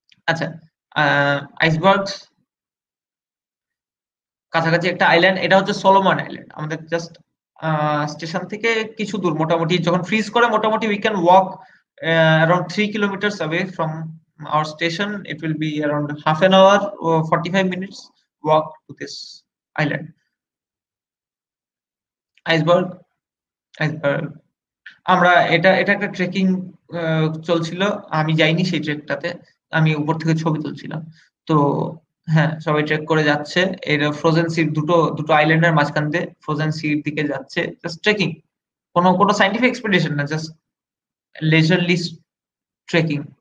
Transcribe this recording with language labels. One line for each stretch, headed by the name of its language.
Bangla: আচ্ছা, আইসবার্গ কাছাকাছি একটা আইল্যান্ড, এটা হচ্ছে সলোমন আইল্যান্ড। আমাদের জাস্ট স্টেশন থেকে কিছু দূর, মোটামুটি যখন ফ্রিজ করে মোটামুটি
English: We can walk around 3 kilometers away from our station. It will be around half an hour or 45 minutes walk to this island.
Bangla: Iceberg, iceberg. আমরা এটা এটা একটা ট্রেকিং চলছিল, আমি যাইনি সেই ট্রেকটাতে, আমি উপর থেকে ছবি তুলছিলাম। তো হ্যাঁ, সবাই ট্রেক করে যাচ্ছে। এটা ফ্রোজেন সির দুটো দুটো আইল্যান্ডের মাঝখান দিয়ে ফ্রোজেন সির দিকে যাচ্ছে, জাস্ট ট্রেকিং, কোনো কোনো সাইন্টিফিক এক্সপেডিশন না, জাস্ট লেজারলি ট্রেকিং।